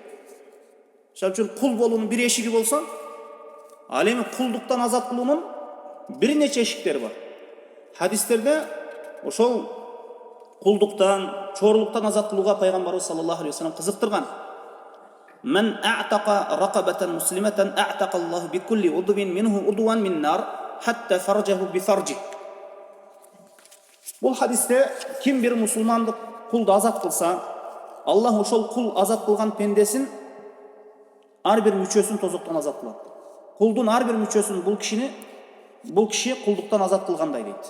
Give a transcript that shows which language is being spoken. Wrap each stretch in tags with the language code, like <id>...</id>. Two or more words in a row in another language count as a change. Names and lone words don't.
<ky>Шал үчүн кул болуунун бир эшиги болсо, ал эми кулдуктан азат кылуунун бир нече эшиктери бар. Хадистерде ошол кулдуктан, чорлуктан азат кылууга пайгамбарыбыз</ky> <ar>صلى الله عليه وسلم</ar> <ky>кызыктырган.</ky> <ar>من أعتق رقبة مسلمة أعتق الله بكل عضو منه عضوا من النار حتى فرجه بفرج.</ar> <ky>Бул хадисте ким бир мусулмандык кулду азат кылса, Аллах ошол кул азат кылган пендесин ар бир мүчөсүн тозоктон азат кылат. Кулдун ар бир мүчөсүн бул киши кулдуктан азат кылгандай дейт.</ky>